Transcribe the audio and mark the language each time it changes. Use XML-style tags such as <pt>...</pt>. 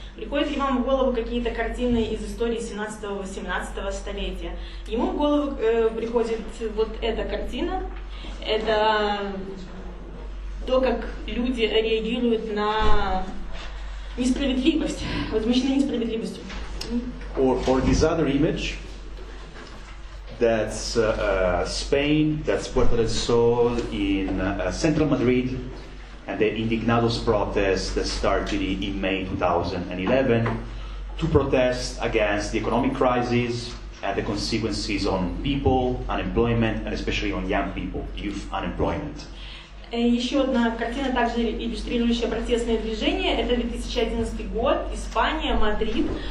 <ru>Приходят ли вам в голову какие-то картины из истории 17-18 столетия? Ему в голову приходит вот эта картина. Это то, как люди реагируют на несправедливость, возмущены несправедливостью.</ru> <en>Or this other image. That's Spain, that's Puerto del Sol in central Madrid, and the Indignados protest that started in May 2011 to protest against the economic crisis and the consequences on people, unemployment, and especially on young people, youth unemployment.</en> <ru>Еще одна картина, также иллюстрирующая протестное движение, это 2011 год, Испания, Мадрид.</ru>